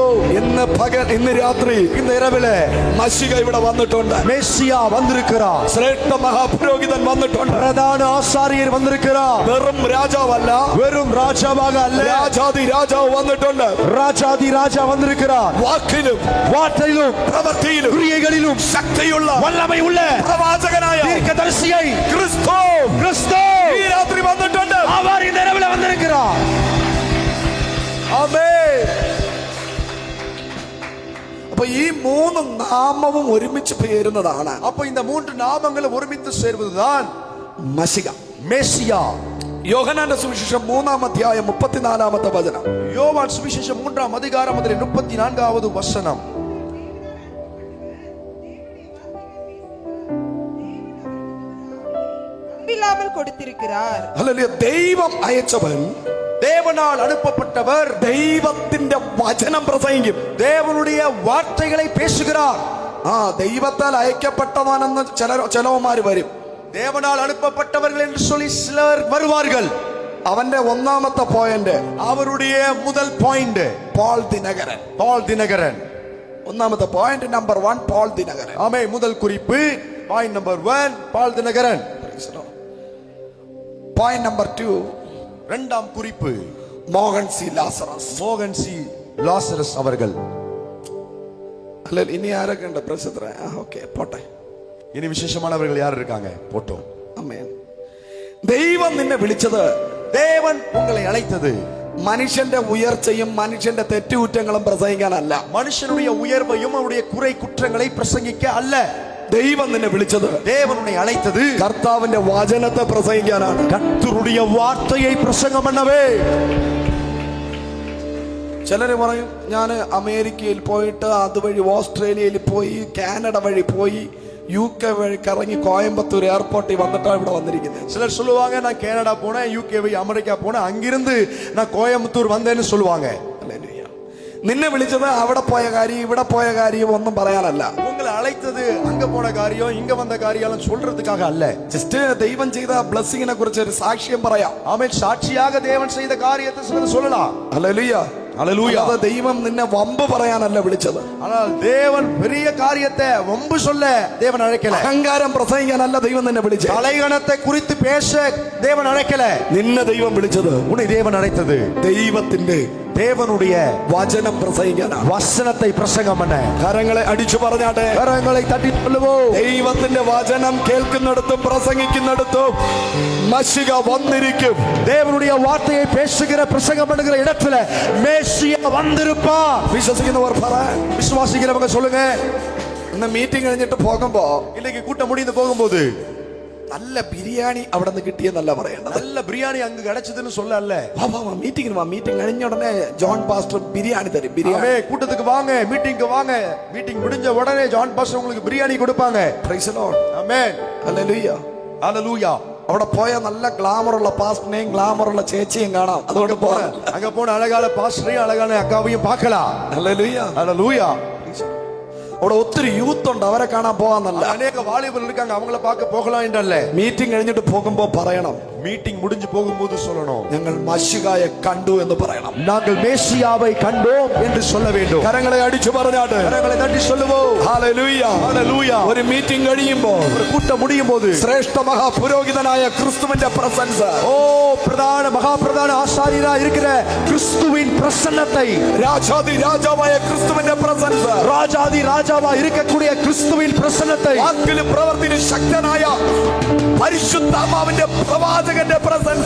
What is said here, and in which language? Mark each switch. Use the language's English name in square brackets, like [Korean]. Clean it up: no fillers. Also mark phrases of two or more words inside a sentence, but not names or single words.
[Malayalam] ഇന്ന് രാത്രി [Tamil] இந்த இரவிலே [Malayalam] മശിഹ ഇവിടെ വന്നിട്ടുണ്ട്. [Tamil] மேசியா வந்திருக்கிறார். [Malayalam] ശ്രേഷ്ഠ മഹാപുരോഹിതൻ വന്നിട്ടുണ്ട്. [Tamil] பிரதான ஆசாரியர் வந்திருக்கிறார். [Malayalam] വെറും രാജാവല്ല, [Tamil] வெறும் ராஜாவாக அல்ல, [Malayalam] രാജാതി രാജാവ് വന്നിട്ടുണ്ട്. [Tamil] ராஜாதி ராஜா வந்திருக்கிறார். [Malayalam] വാക്കിലും [Tamil] வார்த்தையிலும் [Malayalam] പ്രവൃത്തിയിലും [Tamil] கிரியைகளிலும் [Malayalam] ശക്തിയുള്ള [Tamil] வல்லமை உள்ள [Malayalam] പ്രവാചകനായ [Tamil] தீர்க்கதரிசியை [Malayalam] ക്രിസ്തു [Tamil] கிறிஸ்து [Malayalam] ഈ രാത്രി വന്നിട്ടുണ്ട്. [Tamil] அவர் இந்த இரவிலே வந்திருக்கிறார். [Malayalam] ആമേൻ. അപ്പൊ ഈ മൂന്ന് നാമവും ഒരുമിച്ച് പേരുന്നതാണ് [Tamil] அப்ப இந்த மூன்று நாமங்களும் ஒருமித்து சேர்வதுதான் [Malayalam] മശിഹ. [Tamil] மேசியா. [Malayalam] യോഹന്നാന്റെ സുവിശേഷം 3-ാം അധ്യായം 34-ാമത്തെ വചനം. [Tamil] யோவான் சுவிசேஷம் 3-ஆம் அதிகாரம் அதிலே 34வது வசனம். இல்லாமல் கொடுத்திருக்கிறார். [Malayalam] ഹല്ലേലൂയ. ദൈവം അയച്ചവൻ, [Tamil] தேவனால் அனுப்பப்பட்டவர் [Malayalam] ദൈവത്തിന്റെ വചനം പ്രസംഗിക്കും. [Tamil] தேவனுடைய வார்த்தைகளை பேசுகிறார். [Malayalam] ദൈവത്താൽ അയക്കപ്പെട്ടവനെന്ന് ചിലവന്മാര് വരും. [Tamil] தேவனால் அனுப்பப்பட்டவர்கள் என்று சொல்லி சிலர் வருவார்கள். [Malayalam] അവന്റെ ഒന്നാമത്തെ പോയിന്റ്, [Tamil] அவருடைய முதல் பாயிண்ட் [Malayalam] പോൾ ദിനകരൻ. [Tamil] பால் தினகரன். [Malayalam] ഒന്നാമത്തെ [English] point number [Malayalam] 1 പോൾ ദിനകരൻ. [Tamil] ஆமே, முதல் குறிப்பு [English] point number [Tamil] 1 பால் தினகரன். [English] point number [Malayalam] 2 [Tamil] இரண்டாம் குறிப்பு [Malayalam] മോഹൻ സി ലാസറസ്. [Tamil] மோகன் சி லாசரஸ் அவர்கள். [Malayalam] അല്ല, ഇനി ആരൊക്കെ ഉണ്ട് പ്രസിദ്ധ? ഓക്കെ, പോട്ടെ. [Tamil] இனி விசேஷமானவர்கள் யார் இருக்காங்க? போட்டோம். [Malayalam] അമേൻ. ദൈവം നിന്നെ വിളിച്ചത്, [Tamil] தேவன் உங்களை அழைத்தது [Malayalam] മനുഷ്യന്റെ ഉയർച്ചയും മനുഷ്യന്റെ തെറ്റുകുറ്റങ്ങളും പ്രസംഗിക്കാനല്ല. [Tamil] மனுஷனுடைய உயர்வையும் அவருடைய குறை குற்றங்களை பிரசங்கிக்க அல்ல. [Malayalam] ദൈവം നിന്നെ വിളിച്ചത്, [Tamil] தேவன் உன்னை அழைத்தது [Malayalam] കർത്താവിന്റെ വചനത്തെ പ്രസംഗിക്കാനാണ്. [Tamil] கர்த்தருடைய வார்த்தையை பிரசங்கம் பண்ணவே. [Malayalam] ചിലര് പറയും, ഞാൻ അമേരിക്കയിൽ പോയിട്ട് അതുവഴി ഓസ്ട്രേലിയയിൽ പോയി, കാനഡ വഴി പോയി, UK വഴി കറങ്ങി കോയമ്പത്തൂർ എയർപോർട്ടിൽ വന്നിട്ടാണ് ഇവിടെ വന്നിരിക്കുന്നത്. [Tamil] சிலர் சொல்லுவாங்க, நான் கனடா போனேன், UK அமெரிக்கா போனேன், அங்கிருந்து நான் கோயம்புத்தூர் வந்தேன்னு சொல்லுவாங்க. [Malayalam] ഹല്ലേലൂയ. നിന്നെ വിളിച്ചത് അവിടെ പോയ കാര്യം ഇവിടെ പോയ കാര്യം ഒന്നും പറയാനല്ല. [Tamil] உங்களை அழைத்தது அங்க போன காரியம் இங்க வந்த காரியம் சொல்றதுக்காக அல்ல. [Malayalam] ജസ്റ്റ് ദൈവം ചെയ്ത ബ്ലെസ്സിങ്ങിനെ കുറിച്ച് ഒരു സാക്ഷ്യം പറയാം. [Tamil] ஆமென். சாட்சியாக தேவன் செய்த காரியத்தை சிலர் சொல்லலாம். [Malayalam] ഹല്ലേലൂയ. [Tamil] ஹல்லேலூயா. [Malayalam] അല്ലാതെ ദൈവം നിന്നെ വമ്പ് പറയാനല്ല വിളിച്ചത്. [Tamil] ஆனால் தேவன் பெரிய காரியத்தை வம்பு சொல்ல தேவன் அழைக்கல. [Malayalam] അഹങ്കാരം പ്രസംഗിക്കാനല്ല ദൈവം നിന്നെ വിളിച്ചത്. [Tamil] தலைகணத்தை குறித்து பேச தேவன் அழைக்கல. [Malayalam] നിന്നെ ദൈവം വിളിച്ചത്, [Tamil] உன்னை தேவன் அழைத்தது [Malayalam] ദൈവത്തിന്റെ [Tamil] தேவனுடைய [Malayalam] വചനം പ്രസംഗിക്കാനാണ്. [Tamil] வசனத்தை பிரசங்கம் பண்ண. [Malayalam] കരങ്ങളെ അടിച്ചു പറഞ്ഞാട്ടെ, [Tamil] கரங்களை தட்டி சொல்லுவோம். [Malayalam] ദൈവത്തിന്റെ വചനം കേൾക്കുന്നിടത്തും പ്രസംഗിക്കുന്നിടത്തും മശിഹ വന്നിരിക്കും. [Tamil] தேவனுடைய வார்த்தையை பேசுகிற பிரசங்கம் பண்ணுகிற இடத்துல மேசியா வந்திருப்பார். [Malayalam] വിശ്വസിക്കുന്നവർ പറ. [Tamil] விசுவாசிக்கிறவங்க சொல்லுங்க. [Malayalam] ഇന്ന് മീറ്റിംഗ് കഴിഞ്ഞിട്ട് പോകുമ്പോ [Tamil] இன்னைக்கு கூட்டம் முடிந்து போகும்போது [Malayalam] നല്ല ബിരിയാണി അവിടെ നിന്ന് കിട്ടിയെന്നല്ല പറയേണ്ടത്. [Tamil] நல்ல பிரியாணி அங்கு கிடைச்சதுன்னு சொல்ல அல்ல. [Malayalam] മീറ്റിംഗിന് വാ, മീറ്റിംഗ് കഴിഞ്ഞ ഉടനെ ജോൺ പാസ്റ്റർ ബിരിയാണി തരും. ബിരിയാണി. [Tamil] ஆமே, கூட்டத்துக்கு வாங்க, மீட்டிங்க்கு வாங்க. மீட்டிங் முடிஞ்ச உடனே ஜான் பாஸ்டர் உங்களுக்கு பிரியாணி கொடுப்பாங்க. [English] Praise the Lord. [Tamil] ஆமென். [Malayalam] ഹല്ലേലൂയ. [Tamil] ஹல்லேலூயா. [Malayalam] അവിടെ പോയ നല്ല ഗ്ലാമറുള്ള പാസ്റ്ററിനെയും ഗ്ലാമറുള്ള ചേച്ചിയും കാണാം. അതുകൊണ്ട് പോകാം. [Tamil] அங்க போன அழகான பாஸ்டரையும் அழகான அக்காவையும் பார்க்கலாம். [Malayalam] ഹല്ലേലൂയ. [Tamil] ஹல்லேலூயா. [Malayalam] അവിടെ ഒത്തിരി യൂത്ത് ഉണ്ട്, അവരെ കാണാൻ പോകാന്നല്ല. [Tamil] அநேக வாலிபர்கள் இருக்காங்க, அவங்கள பார்க்க போகலாம் என்றல்ல. [Malayalam] മീറ്റിംഗ് കഴിഞ്ഞിട്ട് പോകുമ്പോ പറയണം, [Tamil] மீட்டிங் முடிஞ்சு போகும்போது சொல்லணும், [Malayalam] ഞങ്ങൾ മശിഹായെ കണ്ടു എന്ന് പറയണം. [Tamil] நாங்கள் மேசியாவை கண்டோம் என்று சொல்ல வேண்டும். [Malayalam] കരങ്ങളെ അടിച്ചു പറഞ്ഞാട്ട് [Tamil] கரங்களை தட்டி சொல்லுவோம். [Malayalam] ഹല്ലേലൂയ. [Tamil] ஹல்லேலூயா. [Malayalam] ഒരു മീറ്റിംഗ് കഴിയുമ്പോ, [Tamil] ஒரு கூட்டம் முடியும் போது [Malayalam] ശ്രേഷ്ഠ മഹാപുരോഹിതനായ ക്രിസ്തുവിന്റെ പ്രസൻസ്, [Tamil] ஓ பிரதான மகா பிரதான ஆசாரியரா இருக்கிற கிறிஸ்துவின் பிரசன்னத்தை, [Malayalam] രാജാതി രാജാവായ ക്രിസ്തുവിന്റെ പ്രസൻസ്, [Tamil] ராஜாதி ராஜாவா இருக்கக்கூடிய கிறிஸ்துவின் பிரசன்னத்தை, [Malayalam] വാക്കിലും പ്രവൃത്തിയിലും ശക്തനായ പരിശുദ്ധാത്മാവിന്റെ പ്രവാചകന്റെ പ്രസൻസ്,